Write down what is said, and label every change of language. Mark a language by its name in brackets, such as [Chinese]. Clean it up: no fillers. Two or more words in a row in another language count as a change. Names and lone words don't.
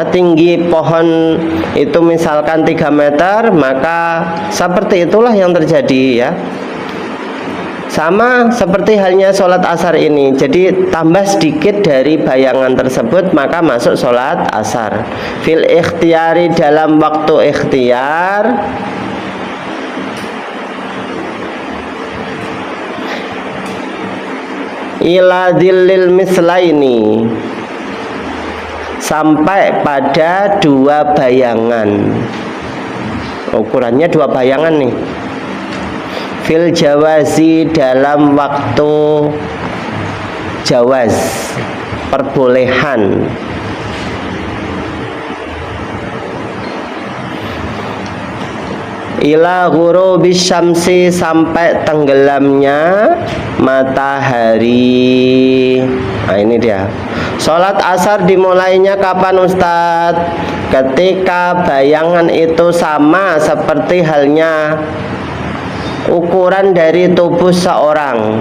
[Indonesian] Tinggi pohon itu misalkan 3 meter, maka seperti itulah yang terjadi ya. Sama seperti halnya sholat asar ini. Jadi tambah sedikit dari bayangan tersebut maka masuk sholat asar. [Arabic] في الاختيار, [Indonesian] dalam waktu ikhtiar, [Arabic] إلى ظل المثلين, [Indonesian] sampai pada dua bayangan. Ukurannya dua bayangan nih. [Arabic] في الجواز, [Indonesian] dalam waktu jawaz, perbolehan. [Arabic] إلى غروب الشمس, [Indonesian] sampai tenggelamnya matahari. Nah ini dia. Sholat asar dimulainya kapan Ustadz? Ketika bayangan itu sama seperti halnya ukuran dari tubuh seorang.